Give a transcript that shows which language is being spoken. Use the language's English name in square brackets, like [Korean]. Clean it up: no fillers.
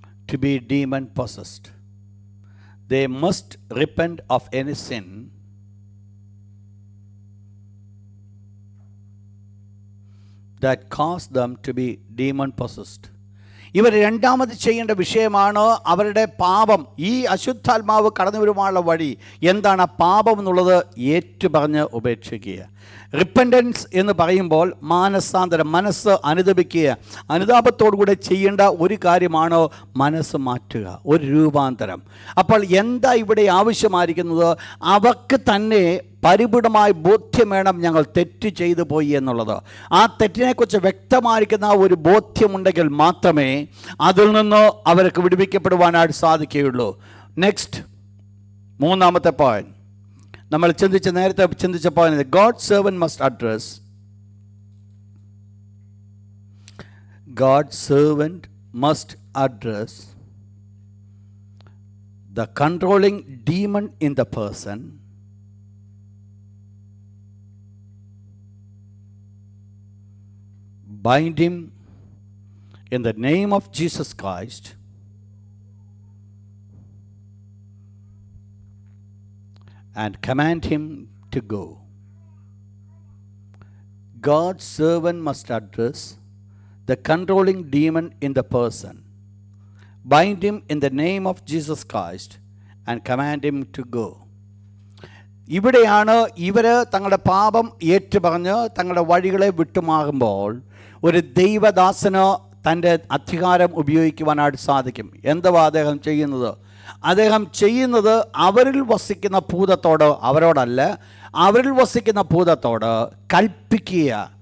[English] To be demon possessed. They must repent of any sin that caused them to be demon possessed. [Malayalam] ഇവർ രണ്ടാമത് ചെയ്യേണ്ട വിഷയമാണ് അവരുടെ പാപം. ഈ അശുദ്ധാത്മാവ് കടന്നു വരുവാനുള്ള വഴി എന്താണ്? പാപം എന്നുള്ളത് ഏറ്റുപറഞ്ഞ് ഉപേക്ഷിക്കുക. റിപ്പൻറ്റൻസ് എന്ന് പറയുമ്പോൾ മാനസാന്തരം, മനസ്സ് അനുതപിക്കുക. അനുതാപത്തോടുകൂടെ ചെയ്യേണ്ട ഒരു കാര്യമാണ് മനസ്സ് മാറ്റുക, ഒരു രൂപാന്തരം. അപ്പോൾ എന്താ ഇവിടെ ആവശ്യമായിരിക്കുന്നത്? അവർക്ക് തന്നെ പരിപൂർണമായി ബോധ്യം വേണം, ഞങ്ങൾ തെറ്റ് ചെയ്തു പോയി എന്നുള്ളത്. ആ തെറ്റിനെക്കുറിച്ച് വ്യക്തമായിരിക്കുന്ന ഒരു ബോധ്യമുണ്ടെങ്കിൽ മാത്രമേ അതിൽ നിന്ന് അവർക്ക് വിടുവിക്കപ്പെടുവാനായിട്ട് സാധിക്കുകയുള്ളൂ. [English] next, [Malayalam] മൂന്നാമത്തെ പോയിന്റ്, നമ്മൾ നേരത്തെ ചിന്തിച്ച point, [English] God servant must address, God servant must address the controlling demon in the person bind him in the name of Jesus Christ and command him to go. God's servant must address the controlling demon in the person, bind him in the name of Jesus Christ and command him to go. [Malayalam] ഇവിടെയാണ് ഇവർ തങ്ങളുടെ പാപം ഏറ്റുപറഞ്ഞ് തങ്ങളുടെ വഴികളെ വിട്ടുമാകുമ്പോൾ ഒരു ദൈവദാസന് തൻ്റെ അധികാരം ഉപയോഗിക്കുവാനായിട്ട് സാധിക്കും. എന്തുവാ അദ്ദേഹം ചെയ്യുന്നത്? അദ്ദേഹം ചെയ്യുന്നത് അവരിൽ വസിക്കുന്ന ഭൂതത്തോട്, അവരോടല്ല, അവരിൽ വസിക്കുന്ന ഭൂതത്തോട് കൽപ്പിക്കുക.